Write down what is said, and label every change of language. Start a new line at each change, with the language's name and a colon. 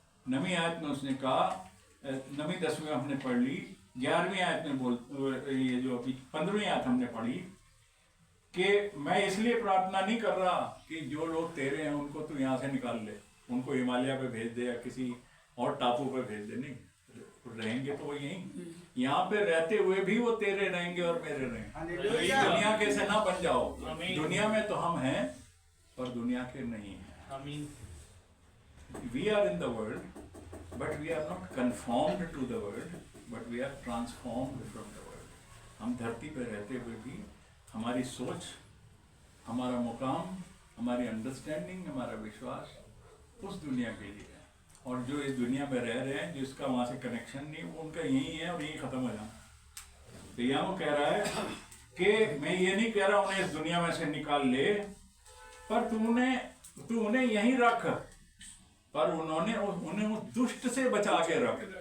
Hindi: 9वीं आयत में उसने कहा, 9वीं 10वीं हमने पढ़ ली, 11वीं आयत में ये जो अभी 15वीं आयत हमने पढ़ी कि मैं इसलिए प्रार्थना नहीं कर रहा कि जो लोग तेरे हैं उनको तू यहाँ से निकाल ले, उनको हिमालय पे भेज दे या किसी और टापू पे भेज दे, नहीं, रहेंगे तो वो यहीं, यहाँ पे रहते हुए भी वो तेरे रहेंगे और मेरे रहेंगे। दुनिया के से ना बन जाओ, दुनिया में तो हम हैं पर दुनिया के नहीं हैं।
English: We are in the world, but we are not conformed to the world, but we are transformed from the world.
Hindi: हम धरती पे रहते हुए भी हमारी सोच, हमारा मुकाम, हमारी अंडरस्टैंडिंग, हमारा विश्वास उस दुनिया के लिए है। और जो इस दुनिया में रह रहे हैं, जिसका वहाँ से कनेक्शन नहीं, वो उनका यही है और यही खत्म हो जाना। तो यहाँ वो कह रहा है कि मैं ये नहीं कह रहा उन्हें इस दुनिया में से निकाल ले, पर तू उन्हें यहीं रख, पर उन्हें उस दुष्ट से बचा के रख।